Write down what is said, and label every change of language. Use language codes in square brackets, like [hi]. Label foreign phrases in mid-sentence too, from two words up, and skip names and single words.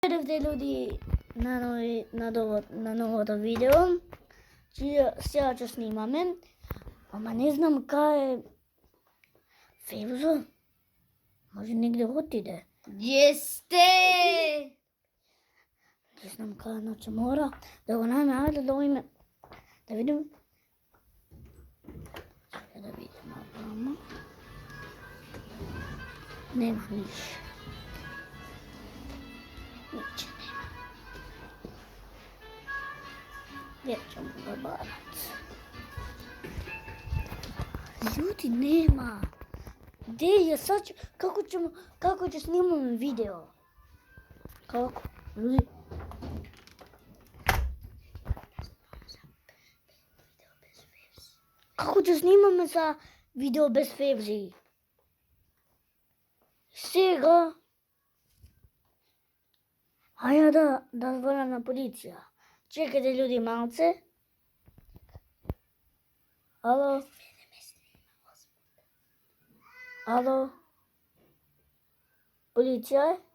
[bg] Здравейте люди на новото видео. [mk] Сега ќе снимаме, ама не знам кај е Февзо. Може негде отиде. [bs] Gdje ste? [mk] Не знам кај, значи мора да го најме, ајде да име. Да видим. Сега да видим овамо. Нема ништо. Ниче нема. [bs] Гдje ćemo ga barat? Ljudi, nema. Gdje je sad? Kako će snimamo video? Kako? Ljudi. Kako će snimamo za video bez Fevzi? [mk] Сега. Ајде да звонам на полиција. [bg] Чекайте люди малце. Ало? [mk] Ало? Полиција?